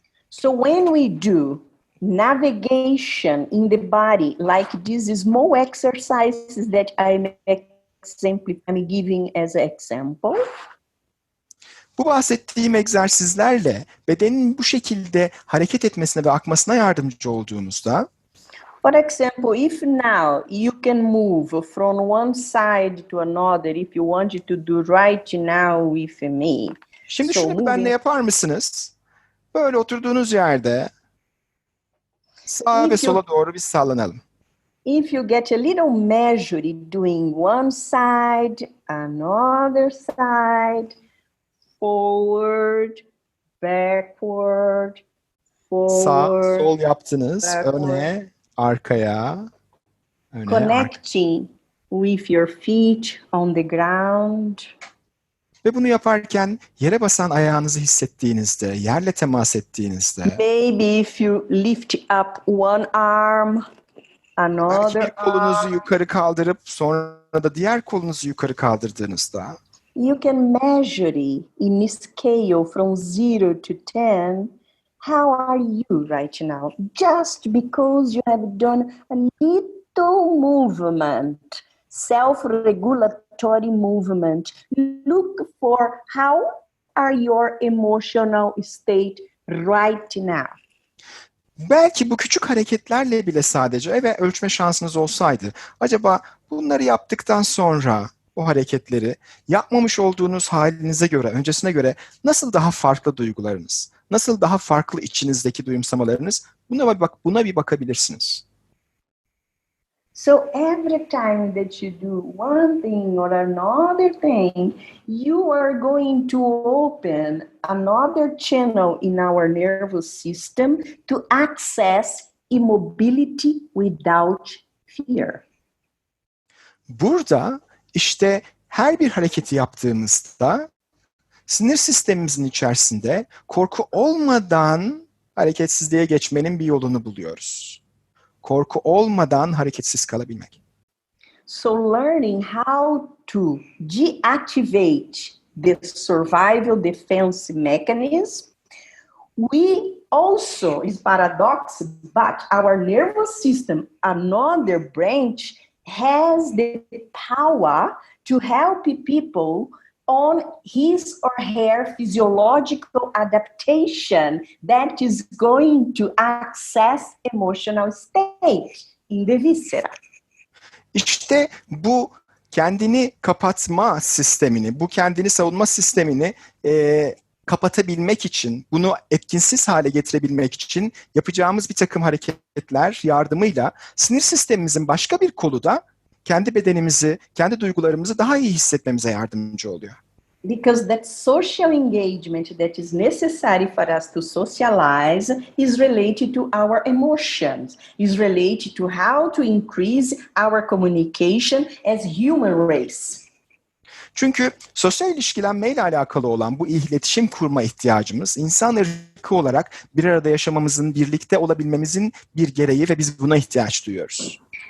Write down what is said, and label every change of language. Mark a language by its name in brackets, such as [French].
[English] So when we do navigation in the body, like these small exercises that I'm giving as an example. [Turkish] Bu bahsettiğim egzersizlerle bedenin bu şekilde hareket etmesine ve akmasına yardımcı olduğumuzda, [English] for example, if now you can move from one side to another, if you want to do right now with me. [Turkish] Şimdi şunu benimle yapar mısınız? Böyle oturduğunuz yerde sağa ve sola doğru bir sallanalım. [English] If you get a little measured doing one side, another side, forward, backward, forward. [Turkish] Sağ, sol yaptınız, [English] backward. [Turkish] Öne, arkaya, öne, [English] connecting with your feet on the ground. [Turkish] Ve bunu yaparken yere basan ayağınızı hissettiğinizde, yerle temas ettiğinizde, [English] maybe if you lift up one arm, [Turkish] belki bir kolunuzu yukarı kaldırıp sonra da diğer kolunuzu yukarı kaldırdığınızda, [English] you can measure in a scale from 0 to 10. How are you right now? Just because you have done a little movement, self-regulatory movement, look for how are your emotional state right now. [Turkish] Belki bu küçük hareketlerle bile sadece ve ölçme şansınız olsaydı, acaba bunları yaptıktan sonra o hareketleri yapmamış olduğunuz halinize göre, öncesine göre nasıl daha farklı duygularınız, nasıl daha farklı içinizdeki duyumsamalarınız, buna bir bakabilirsiniz. [English] So every time that you do one thing or another thing, you are going to open another channel in our nervous system to access immobility without fear. [Turkish] Burada işte her bir hareketi yaptığımızda sinir sistemimizin içerisinde korku olmadan hareketsizliğe geçmenin bir yolunu buluyoruz. Korku olmadan hareketsiz kalabilmek. [English] So learning how to deactivate the survival defense mechanism, we also, is paradox, but our nervous system, another branch, has the power to help people on his or her physiological adaptation that is going to access emotional state in the viscera. [Turkish] İşte bu kendini kapatma sistemini, bu kendini savunma sistemini kapatabilmek için, bunu etkinsiz hale getirebilmek için yapacağımız bir takım hareketler yardımıyla sinir sistemimizin başka bir kolu da kendi bedenimizi, kendi duygularımızı daha iyi hissetmemize yardımcı oluyor. [English] Because that social engagement that is necessary for us to socialize is related to our emotions, is related to how to increase our communication as human race. [Turkish] Çünkü sosyal ilişkilenmeyle alakalı olan bu iletişim kurma ihtiyacımız insan ırkı olarak bir arada yaşamamızın, birlikte olabilmemizin bir gereği ve biz buna ihtiyaç duyuyoruz.